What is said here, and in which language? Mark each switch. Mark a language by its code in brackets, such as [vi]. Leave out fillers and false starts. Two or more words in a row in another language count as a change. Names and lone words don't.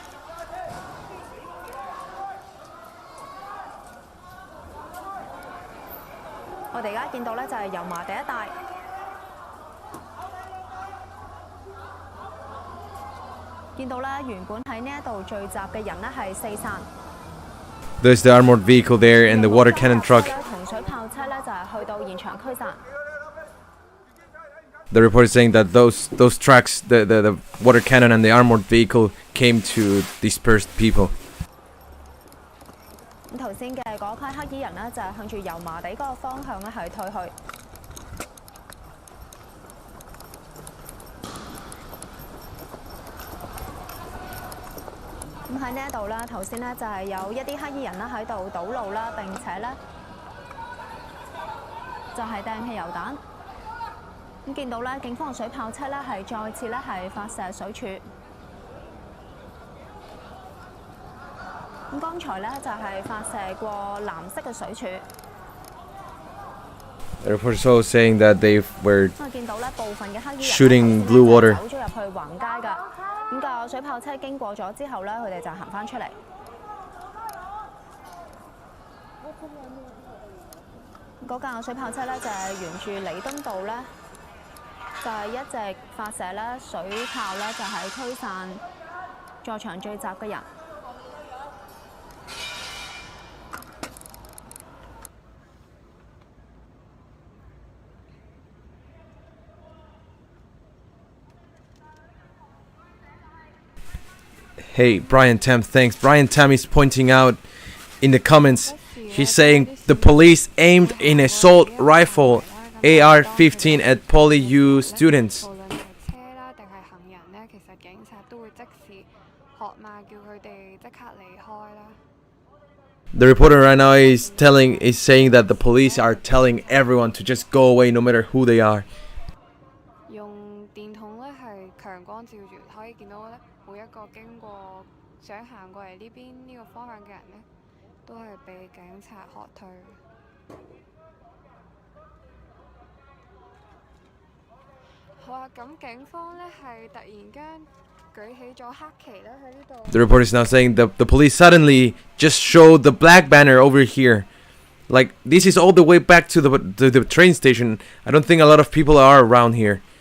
[yue] 我哋而家見到咧就係油麻地一帶，見到咧原本喺呢一度聚集嘅人咧係四散。 [en] There's the armored vehicle there and the water cannon truck. [yue] 同水炮車咧就係去到現場驅散。 [en] The report is saying that those trucks, the water cannon and the armored vehicle came to disperse people. [yue] 咁頭先嘅嗰批黑衣人呢，就係向住油麻地嗰個方向咧係退去。咁喺呢一度啦，頭先呢就係有一啲黑衣人啦喺度堵路啦，並且咧就係掟汽油彈。咁見到咧，警方嘅水炮車咧係再次咧係發射水柱。咁剛才咧就係發射過藍色嘅水柱。 [en] The report is also saying that they were [yue] 見到咧部分嘅黑衣人 [en] shooting blue water. [yue] 走咗入去橫街㗎。咁架水炮車經過咗之後咧，佢哋就行翻出嚟。嗰架水炮車咧就係沿住彌敦道咧，就係一直發射咧水炮咧，就係驅散在場聚集嘅人。 [en] Hey, Brian Tam, thanks. Brian Tam is pointing out in the comments, he's saying the police aimed an assault rifle AR-15 at PolyU students. The reporter right now is saying that the police are telling everyone to just go away no matter who they are. [yue] 用電筒咧係強光照住，可以見到咧每一個經過想行過嚟呢邊呢個方向嘅人咧，都係被警察喝退。好啊，咁警方咧係突然間舉起咗黑旗咧喺呢度。 [en] The report is now saying the police suddenly just showed the black banner over here. Like, this is all the way back to the train station. I don't think a lot of people are around here.